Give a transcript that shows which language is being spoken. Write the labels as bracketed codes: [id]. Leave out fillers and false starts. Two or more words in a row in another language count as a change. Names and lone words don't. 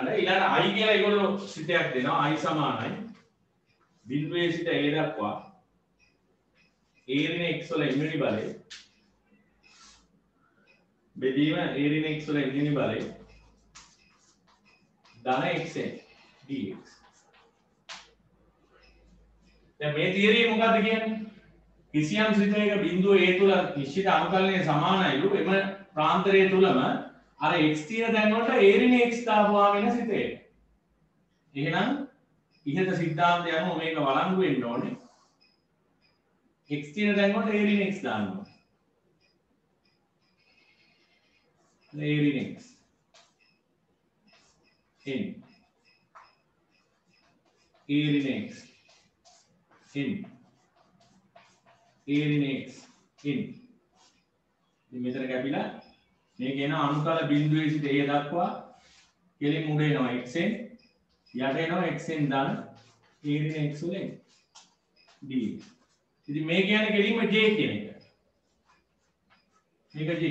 [si] ඊළඟට i කියලා ඒගොල්ලෝ සිතයක් දෙනවා. i සමානයි බිඳුවේ සිට a දක්වා a ඍණ x වල ඉමුනි බලය බෙදීම a ඍණ x වල ඉමුනි බලය ධන xn dx. දැන් මේ තියරිය මොකද්ද කියන්නේ? කිසියම් සිතයක බිඳුව a තුල නිශ්චිත අනුකලනයේ සමානයිලු එම ප්‍රාන්තරය තුලම අර x තියෙන තැන් වලට a ඍණ x දාපුවා වෙන සිතේ. එහෙනම් ඉහත සිද්ධාන්තය අනුව මේක වළංගු වෙන්න ඕනේ. x තියෙන තැන් වලට a ඍණ x දාන්න ඕනේ. a ඍණ x in a ඍණ x in a ඍණ x in. ඉතින් මෙතන කැපිලා මේක එන අනුකල බිඳුවේ සිට a දක්වා කෙලින් උඩ එනවා xn යට එනවා xn දාන a ඍණ x වලින් dx. ඉතින් මේ කියන්නේ කෙලින්ම j කියන එක. මේක j.